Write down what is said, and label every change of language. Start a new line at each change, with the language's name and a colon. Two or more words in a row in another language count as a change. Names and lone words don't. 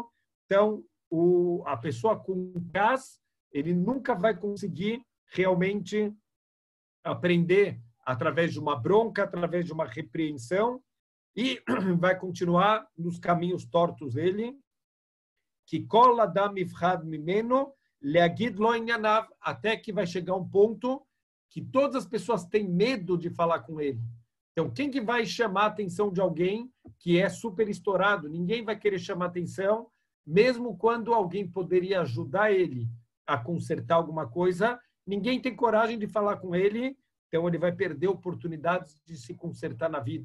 Portuguese: Então, a pessoa com cas, ele nunca vai conseguir realmente aprender através de uma bronca, através de uma repreensão, e vai continuar nos caminhos tortos dele, que
Hebrew: כל אדם יפרד ממנו להגיד לו עניניו,
Portuguese: até que vai chegar um ponto que todas as pessoas têm medo de falar com ele. Então, quem que vai chamar a atenção de alguém que é super estourado? Ninguém vai querer chamar a atenção, mesmo quando alguém poderia ajudar ele a consertar alguma coisa, ninguém tem coragem de falar com ele, então ele vai perder oportunidades de se consertar na vida.